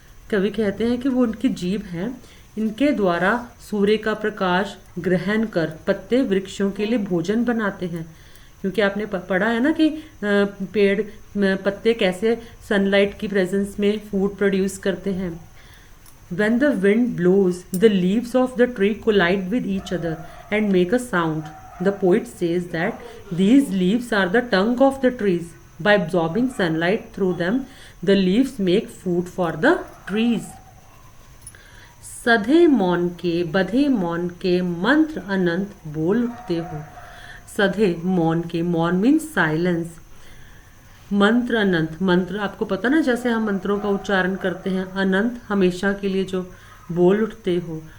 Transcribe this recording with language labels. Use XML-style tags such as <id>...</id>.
<hi>कवि कहते हैं कि वो उनकी जीभ हैं, इनके द्वारा सूर्य का प्रकाश ग्रहण कर पत्ते वृक्षों के लिए भोजन बनाते हैं। क्योंकि आपने पढ़ा है ना कि पेड़ पत्ते कैसे सनलाइट की प्रेजेंस में फूड प्रोड्यूस करते हैं।</hi> <en>When the wind blows, the leaves of the tree collide with each other and make a sound. The poet says that these leaves are the tongue of the trees. By absorbing sunlight through them, the leaves make food for the trees.</en> <hi>सधे मौन के बधे मौन के मंत्र अनंत बोल उठते हो। सधे मौन के, मौन मीन्स साइलेंस। मंत्र अनंत, मंत्र आपको पता ना, जैसे हम मंत्रों का उच्चारण करते हैं, अनंत हमेशा के लिए जो बोल उठते हो।</hi>